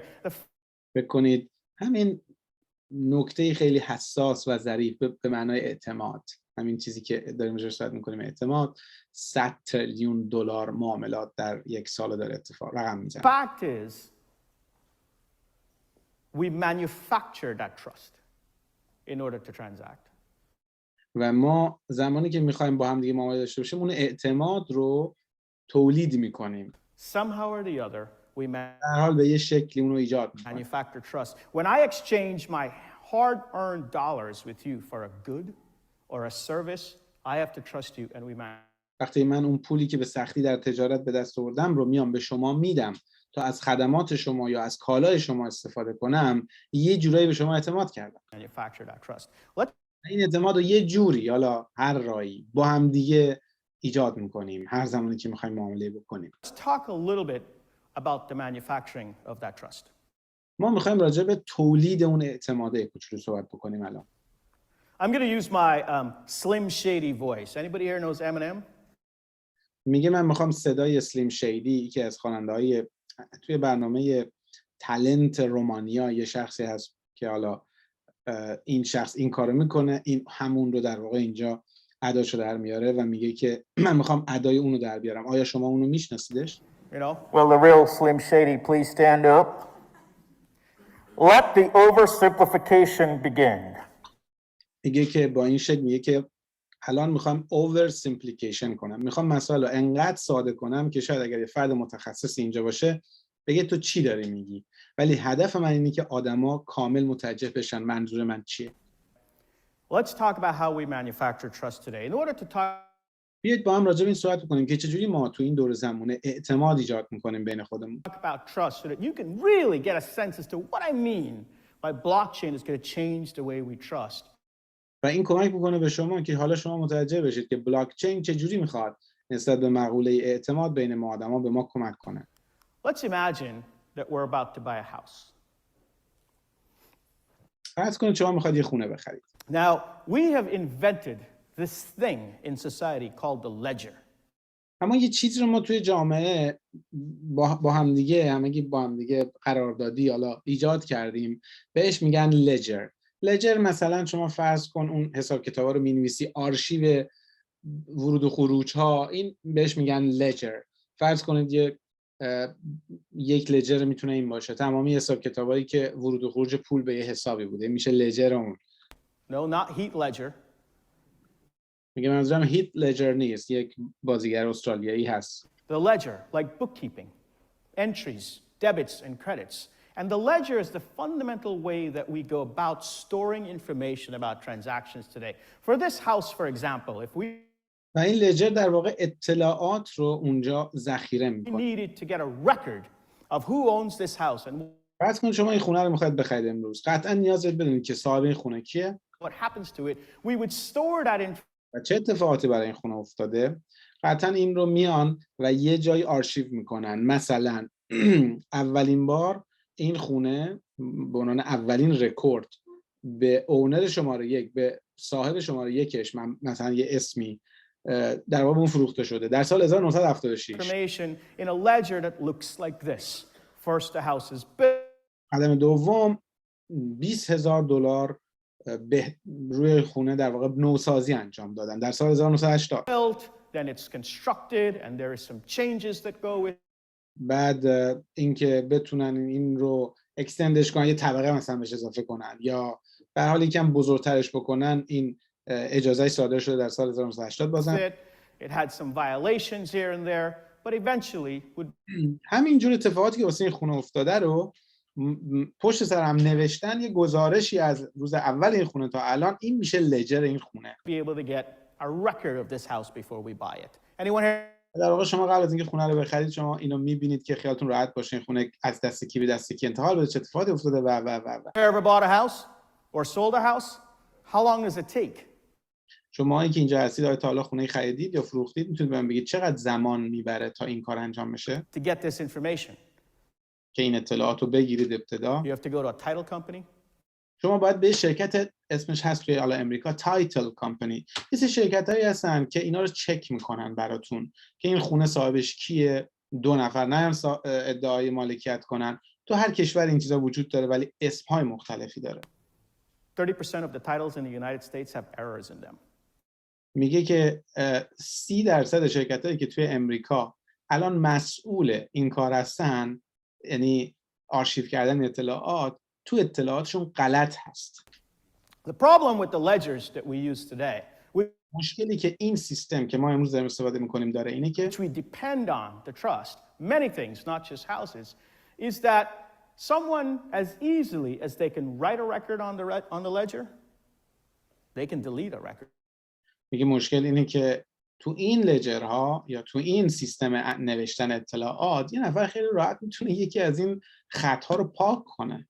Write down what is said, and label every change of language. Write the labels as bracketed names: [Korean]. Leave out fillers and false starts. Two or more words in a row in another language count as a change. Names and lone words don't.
[Persian] فکر کنید همین نکته خیلی حساس و ظریف به معنای اعتماد، همین چیزی که داریم روش صحبت می‌کنیم، اعتماد، 100 تریلیون دلار معاملات در یک سال داره رقم میزنه. [English] Fact is, we manufacture that trust in order to transact. [Persian] و ما زمانی که می‌خوایم با هم دیگه معامله داشته باشیم، اون اعتماد رو تولید می‌کنیم. [English] Somehow or the other, we [Persian] در حال به یه شکلی اون رو ایجاد می‌کنیم. [English] manufacture trust. When I exchange my hard-earned dollars with you for a good or a service, I have to trust you and we [Persian] وقتی من اون پولی که به سختی در تجارت به دست آوردم رو میام به شما میدم تا از خدمات شما یا از کالای شما استفاده کنم، یه جورایی به شما اعتماد کردم. [English] manufacture that trust. [Persian] این اعتماد رو یه جوری، حالا هر راهی، با هم دیگه ایجاد میکنیم هر زمانی که میخوایم معامله بکنیم. [English] Let's talk a little bit about the manufacturing of that trust. [Persian] ما میخوایم راجع به تولید اون اعتماده کوچولو صحبت بکنیم الان. [English] I'm going to use my Slim Shady voice. Anybody here knows Eminem? [Persian] میگه من میخوام صدای سلیم شیدی که از خواننده‌های توی برنامه تالنت رومانیا، یه شخصی هست که حالا این شخص این کارو میکنه، این همون رو در واقع اینجا اداشو در میاره و میگه که من میخوام ادای اونو در بیارم. آیا شما اونو میشناسیدش؟ [English] Will the real Slim Shady please stand up? Let the oversimplification begin. [Persian] میگه که با این شکل میگه که الان میخوام اوور سیمپلیکیشن کنم، میخوام مسائل رو انقدر ساده کنم که شاید اگر یه فرد متخصص اینجا باشه بگه تو چی داری میگی، ولی هدف من اینه که آدما کامل متوجه بشن منظور من چیه. [English] Let's talk about how we manufacture trust today. In order to talk [Persian] بیایید با هم راجع به این صحبت کنیم که چجوری ما تو این دور زمانه اعتماد ایجاد میکنیم بین خودمون. [English] about trust so that you can really get a sense as to what I mean by blockchain is going to change the way we trust. [Persian] و این کمک میکنه به شما که حالا شما متوجه بشید که بلاکچین چجوری میخواد نسبت به مقوله اعتماد بین ما آدما به ما کمک کنه. [English] Let's imagine that we're about to buy a house. [Persian] فرض کنید شما میخواید یه خونه بخرید. [English] Now, we have invented this thing in society called the ledger. [Persian] اما یه چیزی رو ما توی جامعه با همدیگه همگی با همدیگه قراردادی حالا ایجاد کردیم، بهش میگن لجر. لجر مثلا شما فرض کن اون حساب کتابا رو می‌نویسی، آرشیو ورود و خروج ها، این بهش میگن لجر. فرض کنید یک لجر میتونه این باشه، تمامی حساب کتابایی که ورود و خروج پول به یه حسابی بوده میشه لجر اون. [English] No, not heat ledger. [Persian] میگه منظورم هیت لجر نیست، یک بازیگر استرالیایی هست. [English] The ledger, like bookkeeping, entries, debits and credits. And the ledger is the fundamental way that we go about storing information about transactions today. For this house, for example, if we [Persian] و این لجر در واقع اطلاعات رو اونجا ذخیره میکنه. [English] needed to get a record of who owns this house and [Persian] فرض کن شما این خونه رو میخواید بخرید امروز، قطعا نیاز دارید بدونید که صاحب این خونه کیه، [English] what happens to it. We would store that information [Persian] و چه اتفاقاتی برای این خونه افتاده. قطعا این رو میان و یه جای آرشیو میکنن. مثلا اولین بار این خونه به عنوان اولین رکورد به اونر شماره یک، به صاحب شماره یکش مثلا یه اسمی در واقع اون فروخته شده در سال 1976. [English] in a ledger that looks like this. First, the house is built. [Persian] قدم دوم $20,000 روی خونه در واقع نوسازی انجام دادن در سال 1980. [English] Then it's constructed and there is some changes that go with. [Persian] بعد اینکه بتونن این رو اکستندش کنن، یه طبقه مثلا بهش اضافه کنن یا به حال یکم بزرگترش بکنن، این اجازه صادر شده در سال 1980 بازم. [English] It had some violations here and there, but eventually would. [Persian] همینجور اتفاقاتی که واسه این خونه افتاده رو پشت سر هم نوشتن، یه گزارشی از روز اول این خونه تا الان، این میشه لجر این خونه. [English] Be able to get a record of this house before we buy it. Anyone here? [Persian] در واقع شما قبل از اینکه خونه رو بخرید شما اینو میبینید که خیالتون راحت باشه این خونه از دست کی به دست کی انتقال بده، چه اتفاقاتی افتاده و. [English] Ever bought a house or sold a house? How long does it take? [Persian] شماهایی که اینجا هستید آیا تا حالا خونه خریدید یا فروختید؟ میتونید بهم بگید چقدر زمان میبره تا این کار انجام بشه؟ To get this information. که این اطلاعات رو بگیرید ابتدا. [English] You have to go to a title company. [Persian] شما باید به شرکت اسمش هست توی حالا امریکا [English] title company. [Persian] یه سری شرکتایی هستن که اینا رو چک میکنن براتون که این خونه صاحبش کیه. 2 نفر نه ادعای مالکیت کنن. تو هر کشور این چیزا وجود داره ولی اسم‌های مختلفی داره. [English] 30% of the titles in the United States have errors in them. [Persian] میگه که 30% شرکتایی که توی امریکا الان مسئول این کار هستن، یعنی آرشیو کردن اطلاعات، تو اطلاعاتشون غلط هست. [English] The problem with the ledgers that we use today, [Persian] مشکلی که این سیستم که ما امروز داریم استفاده می‌کنیم داره اینه که [English] which we depend on to trust many things, not just houses, is that someone as easily as they can write a record on the ledger, they can delete a record. [Persian] میگه مشکل اینه که تو این لجرها یا تو این سیستم نوشتن اطلاعات یه نفر خیلی راحت میتونه یکی از این خط‌ها رو پاک کنه.